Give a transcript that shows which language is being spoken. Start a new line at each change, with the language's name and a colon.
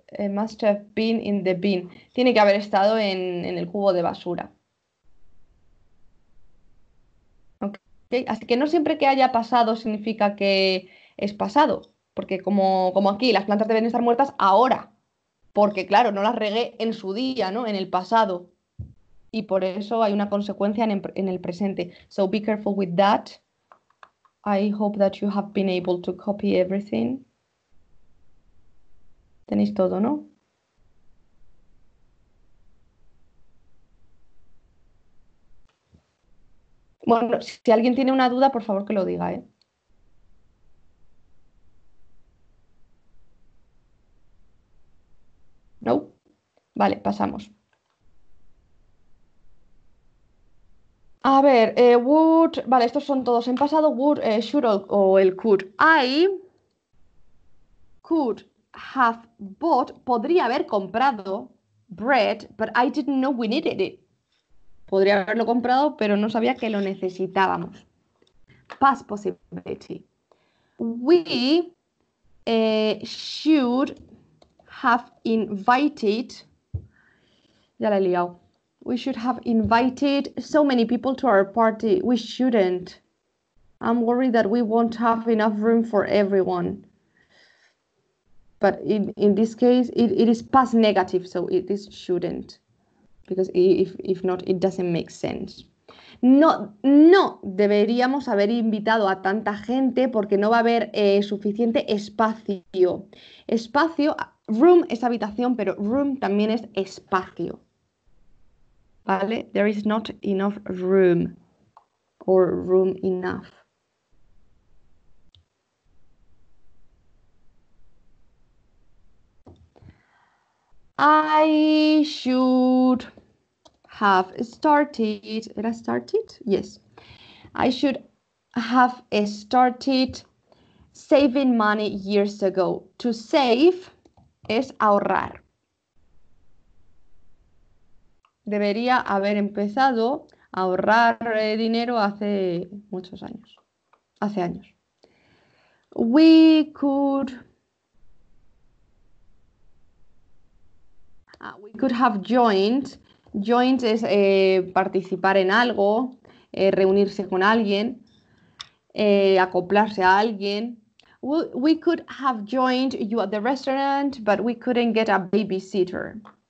English: Must have been in the bin.
Spanish: Tiene que haber estado en el cubo de basura. ¿Ok? Así que no siempre que haya pasado significa que es pasado. Porque como aquí las plantas deben estar muertas ahora. Porque claro, no las regué en su día, ¿no? En el pasado. Y por eso hay una consecuencia en el presente.
English: So be careful with that. I hope that you have been able to copy everything.
Spanish: Tenéis todo, ¿no? Bueno, si alguien tiene una duda, por favor que lo diga, ¿eh? ¿No? Vale, pasamos. A ver, would, vale, estos son todos en pasado, would, should o el could.
English: I could have bought,
Spanish: podría haber comprado
English: bread, but I didn't know we needed it.
Spanish: Podría haberlo comprado, pero no sabía que lo necesitábamos.
English: Past possibility. We should have invited.
Spanish: Ya la he liado.
English: We should have invited so many people to our party. We shouldn't. I'm worried that we won't have enough room for everyone. But in this case, it is past negative, so it is shouldn't. Because if not, it doesn't make sense.
Spanish: No deberíamos haber invitado a tanta gente porque no va a haber suficiente espacio. Espacio, room es habitación, pero room también es espacio. ¿Vale?
English: There is not enough room or room enough. I should have started. ¿Era started? Yes. I should have started saving money years ago.
Spanish: To save es ahorrar. Debería haber empezado a ahorrar dinero hace muchos años. Hace años.
English: We could have joined.
Spanish: Joined es participar en algo, reunirse con alguien, acoplarse a alguien.
English: We could have joined you at the restaurant, but we couldn't get a babysitter.